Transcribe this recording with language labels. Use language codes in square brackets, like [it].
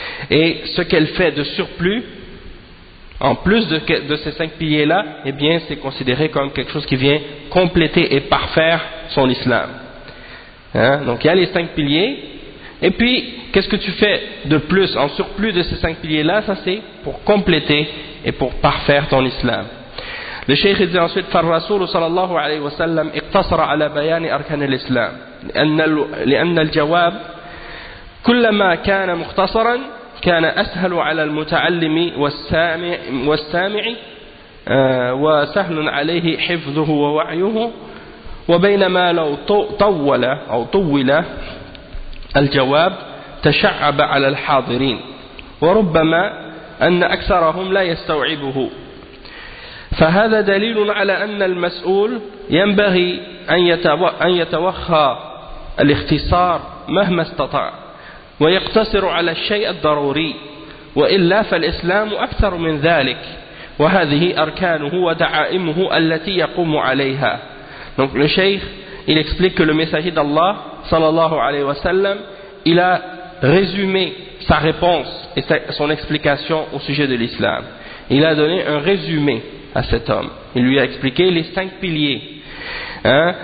[fr] Et ce qu'elle fait de surplus, en plus de ces cinq piliers-là, eh bien c'est considéré comme quelque chose qui vient compléter et parfaire son islam. Hein? Donc il y a les cinq piliers, et puis qu'est-ce que tu fais de plus, en surplus de ces cinq piliers-là, ça c'est pour compléter et pour parfaire ton islam. Le cheikh dit ensuite: [ar] فالرسول صلى الله عليه وسلم اقتصر على بيان أركان الإسلام لأن الجواب كلما كان مختصرا كان أسهل على المتعلم والسامع وسهل عليه حفظه ووعيه، وبينما لو طول الجواب تشعب على الحاضرين وربما أن أكثرهم لا يستوعبه. فهذا دليل على أن المسؤول ينبغي أن يتوخى الاختصار مهما استطاع ويقتصر على الشيء الضروري، وإلا فالإسلام أكثر من ذلك وهذه أركانه ودعائمه التي يقوم عليها. [fr] Donc le cheikh, il explique que le messager d'Allah sallallahu alayhi wa sallam, il a résumé sa réponse et son explication au sujet de l'islam. Il a donné un résumé à cet homme. Il lui a expliqué les cinq piliers. Hein?